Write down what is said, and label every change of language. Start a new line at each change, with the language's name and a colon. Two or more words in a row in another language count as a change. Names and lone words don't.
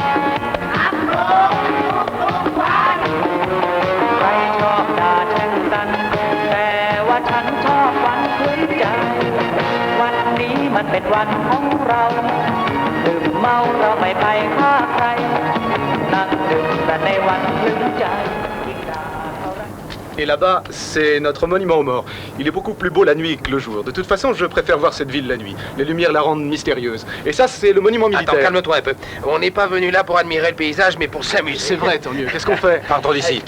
Thai: ใครชอบด่าแช่งกันแต่ว่าฉันชอบวันคืนใจวันนี้มันเป็นวันของเราดื่มเมาเราไม่ไปฆ่าใครนั่งดื่มแต่ในวันคืนใจ
French: Et là-bas, c'est notre monument aux morts. Il est beaucoup plus beau la nuit que le jour. De toute façon, je préfère voir cette ville la nuit. Les lumières la rendent mystérieuse. Et ça, c'est le monument militaire. Attends, calme-toi un peu. On n'est pas venu là pour admirer le paysage, mais pour s'amuser. C'est vrai, tant mieux. Qu'est-ce qu'on fait? Partons d'ici.